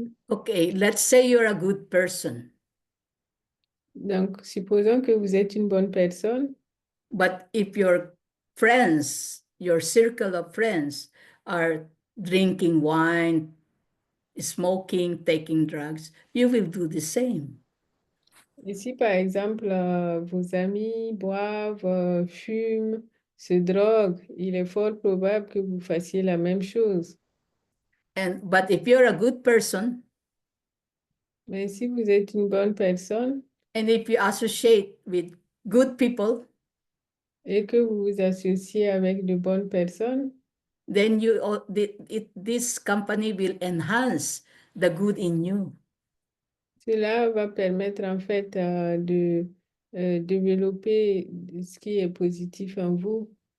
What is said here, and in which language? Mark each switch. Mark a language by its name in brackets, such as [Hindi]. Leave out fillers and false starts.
[English] Okay, let's say you're a good person. [French] Donc, supposons que vous êtes une bonne personne, [English] but if your friends, your circle of friends, are drinking wine, smoking, taking drugs, you will do the same. [French] et si par exemple vos amis boivent, fument, se droguent, il est fort probable que vous fassiez la même chose. [English] But if you're a good person, [French] Mais si vous êtes une bonne personne [English] and if you associate with good people, [French] et que vous vous associez avec de bonnes personnes, [English] then this company will enhance the good in you. [French] cela va permettre en fait de développer ce qui est positif en vous.